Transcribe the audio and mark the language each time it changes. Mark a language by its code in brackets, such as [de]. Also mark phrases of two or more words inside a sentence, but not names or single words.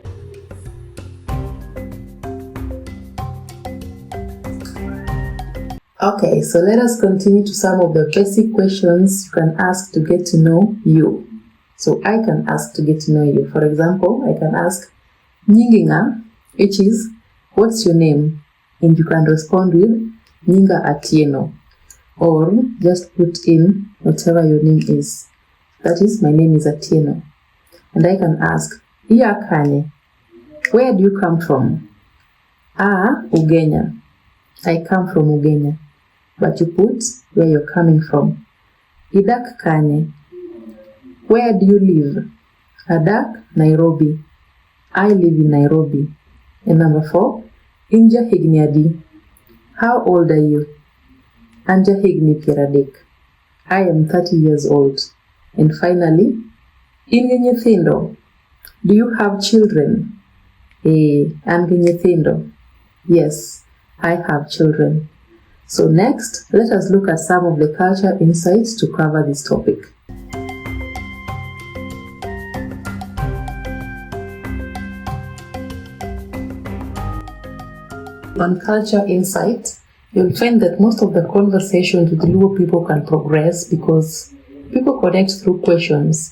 [en] Okay, so let us continue to some of the basic questions you can ask to get to know you. So I can ask to get to know you. For example, I can ask nyinginga, which is what's your name? And you can respond with [luo] nyinga atieno, [en] or just put in whatever your name is. That is, my name is Atieno. And I can ask [luo] iya kanye, [en] where do you come from? Ugenya, I come from Ugenya. But you put where you're coming from. [luo] Idak kanye, [en] where do you live? Adak Nairobi, I live in Nairobi. And number 4, [luo] inja higni adi, [en] how old are you? [luo] Anja higni piradek, [en] I am 30 years old. And finally, [luo] in gi nyithindo, [en] do you have children? [luo] An gi nyithindo, [en] yes, I have children. So next, let us look at some of the culture insights to cover this topic. On culture insight, you'll find that most of the conversations with Luo people can progress because people connect through questions.